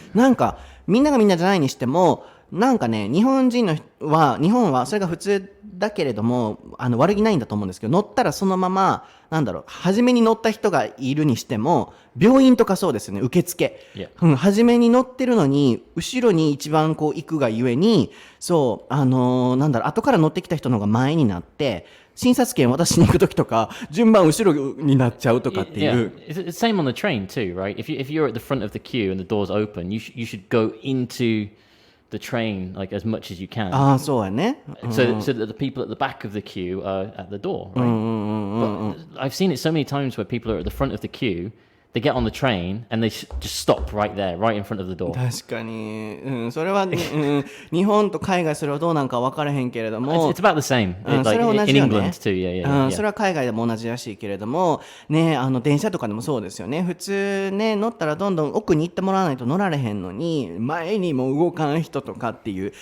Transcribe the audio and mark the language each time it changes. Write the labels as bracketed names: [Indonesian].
[Japanese] なんかみんながみんなじゃないにしても、なんかね、日本はそれが普通だけれども、悪気ないんだと思うんですけど、乗ったらそのまま、初めに乗った人がいるにしても、病院とかそうですよね、受付。初めに乗ってるのに、後ろに一番こう行くがゆえに、そう、後から乗ってきた人の方が前になって、診察券渡しに行くときとか、順番後ろになっちゃうとかっていう。 [English] It's the same on the train too, right? If you're at the front of the queue and the doors open, you should go into the train like as much as you can. [Japanese] ああ、そうやね。 [English] So that the people at the back of the queue are at the door, right? But I've seen it so many times where people are at the front of the queue, they get on the train and they just stop right there, right in front of the door. [Japanese] 確かに、それは、日本と海外それはどうなんか分からへんけれども、 [English] It's about the same. [Japanese] それは同じよね。 [English] In England too, yeah. [Japanese] それは海外でも同じらしいけれども、ね、電車とかでもそうですよね。普通ね、乗ったらどんどん奥に行ってもらわないと乗られへんのに、前にも動かん人とかっていう。